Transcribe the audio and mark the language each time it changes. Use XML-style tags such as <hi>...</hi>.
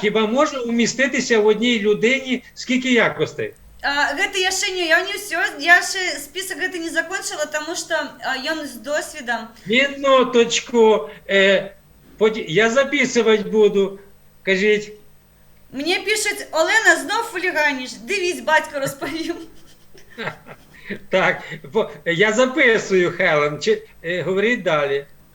<uk>Хіба може уміститися в одній людині скільки якостей?</uk> <be>Гэта яшчэ не, я не ўсё,</be> <uk>я ще</uk> <be>список гэты не закончила,</be> <uk>тому що</uk> <be>ён з досвідом.</be> <uk>Минуточку, я записувати буду, кажіть. Мені пишуть, Олена, знов хуліганіш, дивись, батько розповів. Так, я записую, Хелен, говоріть далі.</uk>